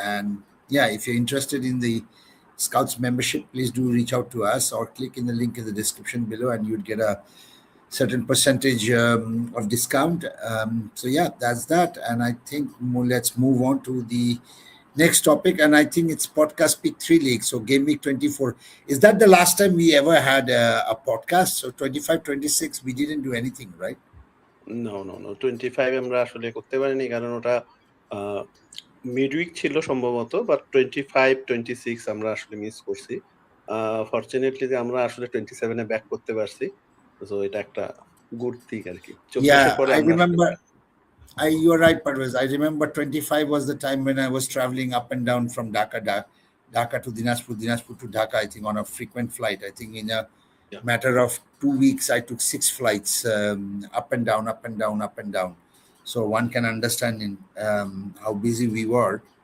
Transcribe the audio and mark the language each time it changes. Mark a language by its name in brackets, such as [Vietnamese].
[English] And yeah, if you're interested in the Scouts membership, please do reach out to us or click in the link in the description below, and you'd get a certain percentage of discount. So yeah, that's that. And I think let's move on to the next topic, and I think it's podcast Pick 3 League. So Game Week 24. Is that the last time we ever had a podcast? So 25, 26, we didn't do anything, right? No. [Bangla] 25 আমরা আসলে করতে পারিনি, কারণ ওটা মিডউইক ছিল সম্ভবত, but 25, 26 আমরা আসলে মিস করছি। ফরচুনেটলি যে আমরা আসলে 27 এ ব্যাক করতে পারছি, তো এটা একটা গুড থিং আর কি। [English] I remember. You're right, Parvez. I remember 25 was the time when I was traveling up and down from Dhaka to Dinajpur to Dhaka, I think, on a frequent flight. I think in a matter of 2 weeks, I took 6 flights up and down, up and down, up and down. So one can understand how busy we were.